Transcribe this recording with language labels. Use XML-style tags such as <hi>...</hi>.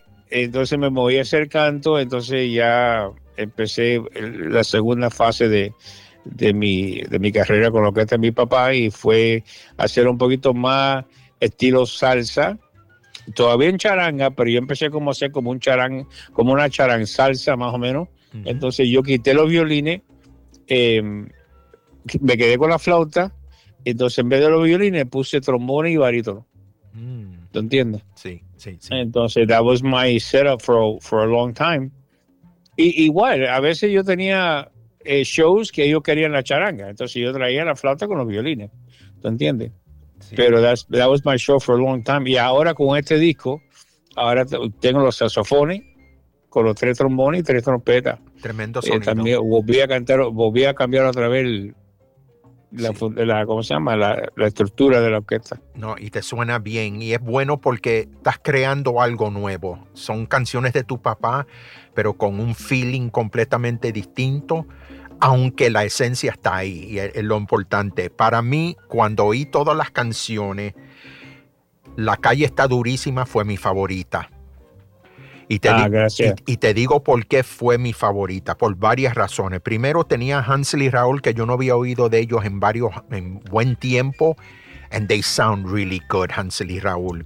<es>Entonces me moví a hacer canto, entonces ya empecé la segunda fase de mi carrera con la orquesta de mi papá, y fue hacer un poquito más estilo salsa, todavía en charanga, pero yo empecé como a hacer como una charanga salsa más o menos. Entonces yo quité los violines, me quedé con la flauta, entonces en vez de los violines puse trombones y barítono. ¿Te entiendes? Sí. Entonces,</es> <en>that was my setup for a long time.</en> <es>Y igual, a veces yo tenía shows que ellos querían la charanga. Entonces, yo traía la flauta con los violines. ¿Te entiendes? Sí. Pero</es> <en>that was my show for a long time.</en> <es>Y ahora con este disco, ahora tengo los saxofones con los 3 trombones y 3 trompetas. Tremendo sonido. También volví a cambiar otra vez la estructura de la orquesta. No, y te suena bien, y es bueno porque estás creando algo nuevo. Son canciones de tu papá, pero con un feeling completamente distinto, aunque la esencia está ahí, y es lo importante. Para mí, cuando oí todas las canciones, La Calle Está Durísima fue mi favorita. Y te digo por qué fue mi favorita, por varias razones. Primero, tenía Hansel y Raúl, que yo no había oído de ellos en buen tiempo.</es> <en>And they sound really good, Hansel y Raúl.</en>